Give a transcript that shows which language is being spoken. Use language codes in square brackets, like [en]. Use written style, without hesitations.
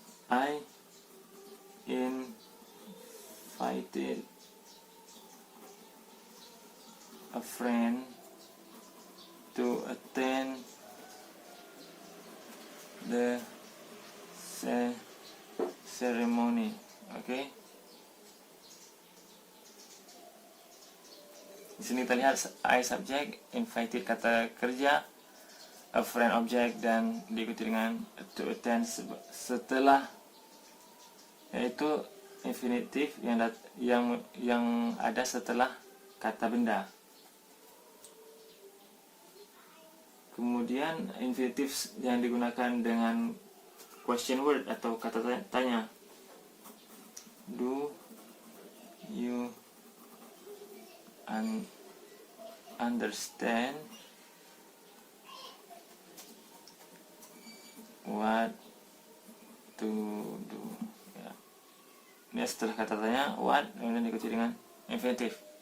[en] I invited a friend to attend the ceremony. Okay. [id] Di sini kita lihat I subject, invited kata kerja, a friend object, dan diikuti dengan to attend setelah, yaitu infinitif yang ada setelah kata benda. Kemudian infinitif yang digunakan dengan question word atau kata tanya. [en] Do you understand what to do? [id] Ya. Ini setelah kata tanya what, kemudian diikuti dengan infinitif.